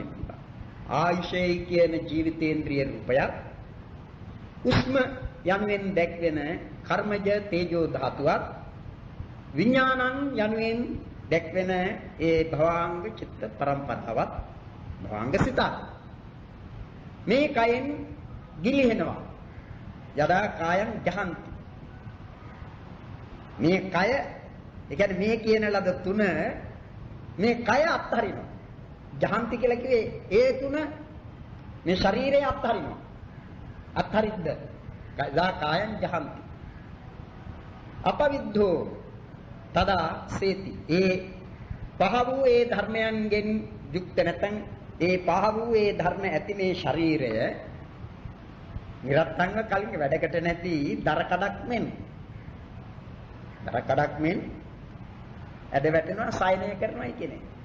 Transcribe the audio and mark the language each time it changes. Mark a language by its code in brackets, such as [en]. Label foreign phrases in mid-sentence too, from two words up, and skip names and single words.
[si] ආයුෂය කියන ජීවිතේන්ද්‍රිය රූපයක් උස්ම යනුවෙන් දැක්වෙන කර්මජ තේජෝ ධාතුවක් විඥානං යනුවෙන් දැක්වෙන ඒ භවාංග චිත්ත පරම්පරාවත් භවාංග සිතක් මේ කයෙන් ගිලිහෙනවා. [pi] යදා කායං ජහන්ති. [si] මේ කය ඒ කියන්නේ මේ කියන ලද තුන මේ කය අත්හරිනවා. ජහන්ති කියලා කිව්වේ ඒ තුන මේ ශරීරය අත්හරිනවා. [pi] අත්හරිද්ද යදා කායං ජහන්ති. අපවිද්ධෝ තදා සේති. [si] ඒ පහ වූ ඒ ධර්මයන්ගෙන් යුක්ත නැත්නම් ඒ පහ වූ ඒ ධර්ම ඇති මේ ශරීරය නිරත්තංව කලින් වැඩකට නැති දරකඩක් මෙන් ඇද වැටෙනවා සායනය කරනවා කියන්නේ.